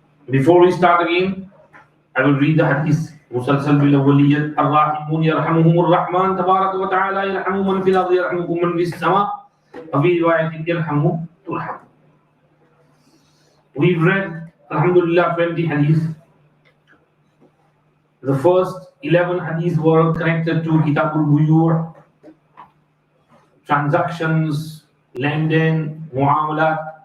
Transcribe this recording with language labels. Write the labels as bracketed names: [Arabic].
[English] Before we start again, I will read the hadith. [Arabic] مسلسل بالأولية الراحمون يرحمهم الرحمن تبارك وتعالى يرحم من في الأرض يرحمكم من في السماء وفي رواية يرحموا ترحم. [English] We've read Alhamdulillah 20 hadith. The first 11 hadith were connected to Kitabul Buyur, transactions, lending, muamalat.